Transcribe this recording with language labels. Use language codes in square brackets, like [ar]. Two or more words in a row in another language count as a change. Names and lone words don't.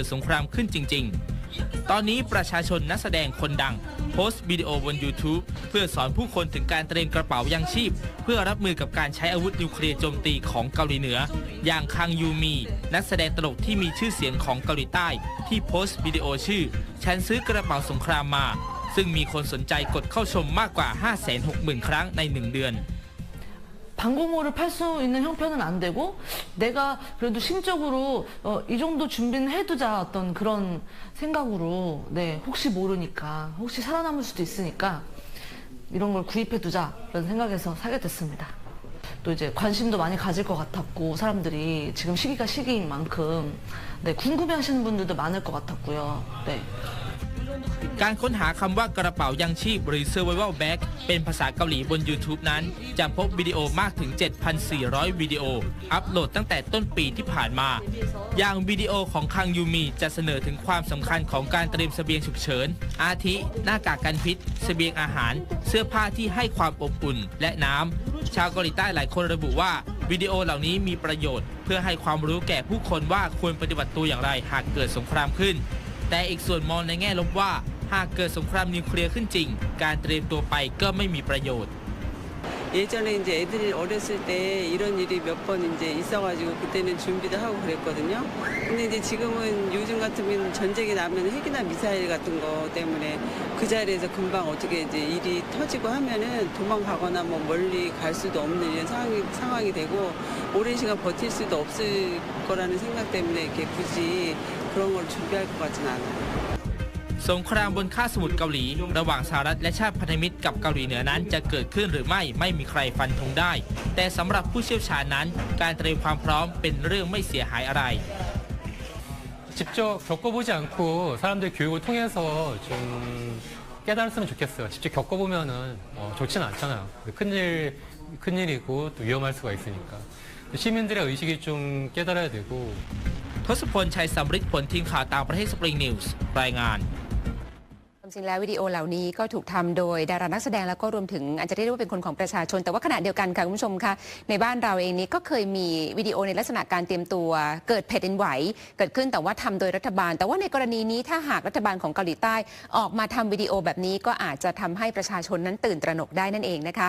[th] สงครามขึ้นจริงๆตอนนี้ประชาชนนักแสดงคนดังโพสต์วิดีโอบน YouTube เพื่อสอนผู้คนถึงการเตรียมกระเป๋ายังชีพเพื่อรับมือกับการใช้อาวุธนิวเคลียร์โจมตีของเกาหลีเหนืออย่างคังยูมีนักแสดงตลกที่มีชื่อเสียงของเกาหลีใต้ที่โพสต์วิดีโอชื่อฉันซื้อกระเป๋าสงครามมาซึ่งมีคนสนใจกดเข้าชมมากกว่า 560,000 ครั้งใน1 เดือน [ko] 방공호를 팔 수 있는 형편은 안 되고 내가 그래도 심적으로 이 정도 준비는 해두자 어떤 그런 생각으로 네 혹시 모르니까 혹시 살아남을 수도 있으니까 이런 걸 구입해두자 이런 생각에서 사게 됐습니다. 또 이제 관심도 많이 가질 것 같았고 사람들이 지금 시기가 시기인 만큼 네 궁금해하시는 분들도 많을 것 같았고요. 네. [th] การค้นหาคำว่ากระเป๋ายังชีพหรือ [en] Survival Bag [th] เป็นภาษาเกาหลีบน YouTube นั้นจะพบวิดีโอมากถึง 7,400 วิดีโออัปโหลดตั้งแต่ต้น ปีที่ผ่านมาอย่างวิดีโอของคังยูมีจะเสนอถึงความสำคัญของการเตรียมเสบียงฉุกเฉินอาทิหน้ากากกันพิษเสบียงอาหารเสื้อผ้าที่ให้ความอบอุ่นและน้ำชาวเกาหลีใต้หลายคนระบุว่าวิดีโอเหล่านี้มีประโยชน์เพื่อให้ความรู้แก่ผู้คนว่าควรปฏิบัติตัวอย่างไรหากเกิดสงครามขึ้นแต่อีกส่วนมองในแง่ลบว่าหากเกิดสงครามนิวเคลียร์ขึ้นจริงการเตรียมตัวไปก็ไม่มีประโยชน์ [ko] 예전에 이제 애들이 어렸을 때 이런 일이 몇 번 이제 있어가지고 그때는 준비도 하고 그랬거든요. 근데 이제 지금은 요즘 같으면 전쟁이 나면 핵이나 미사일 같은 거 때문에 그 자리에서 금방 어떻게 이제 일이 터지고 하면은 도망가거나 뭐 멀리 갈 수도 없는 이런 상황이 되고 오랜 시간 버틸 수도 없을 거라는 생각 때문에 이렇게 굳이 그런 걸 준비할 것 같지는 않아요. [th] สงครามบนคาบสมุทรเกาหลีระหว่างสหรัฐและชาติพันธมิตรกับเกาหลีเหนือนั้นจะเกิดขึ้นหรือไม่มีใครฟันธงได้แต่สำหรับผู้เชี่ยวชาญนั้นการเตรียมความพร้อมเป็นเรื่องไม่เสียหายอะไร [ko] 직접 겪어보지 않고 사람들 교육을 통해서 좀 깨달았으면 좋겠어요. 직접 겪어보면은 좋지는 않잖아요. 큰일이고 또 위험할 수가 있으니까 시민들의 의식이 좀 깨달아야 되고 [th] ทศพลชัยสำริดผลทีมข่าวต่างประเทศ Spring News รายงาน จริงแล้ววิดีโอเหล่านี้ก็ถูกทำโดยดารานักแสดงแล้วก็รวมถึงอาจจะเรียกได้ว่าเป็นคนของประชาชนแต่ว่าขณะเดียวกันค่ะคุณผู้ชมคะในบ้านเราเองนี้ก็เคยมีวิดีโอในลักษณะการเตรียมตัวเกิดแผ่นดินไหวเกิดขึ้นแต่ว่าทำโดยรัฐบาลแต่ว่าในกรณีนี้ถ้าหากรัฐบาลของเกาหลีใต้ออกมาทำวิดีโอแบบนี้ก็อาจจะทำให้ประชาชนนั้นตื่นตระหนกได้นั่นเองนะคะ